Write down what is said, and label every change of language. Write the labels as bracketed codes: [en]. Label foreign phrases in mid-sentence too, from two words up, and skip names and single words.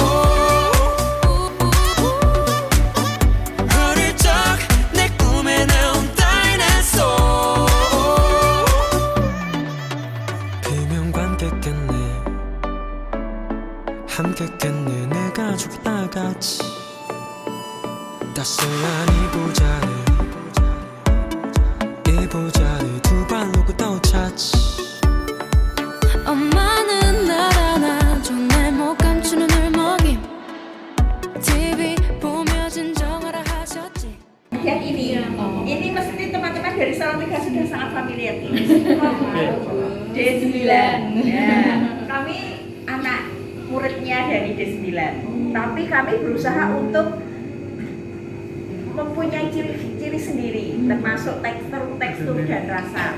[ko] 어릴 적 내 꿈에 나온 다이너소어 비명관객겠네 함께겠네 내 가족이 다 같이 따스한 이부자리 두 발로 또 찾지 엄마는 날 안아줘 내 못 감추는 울먹임 TV 보며 진정하라 하셨지 [id] Yang ini mesti teman-teman dari Salatiga sudah sangat familiar ini. D9. Ya, kami anak muridnya dari D9. Tapi kami berusaha untuk mempunyai ciri-ciri sendiri, termasuk tekstur dan rasa.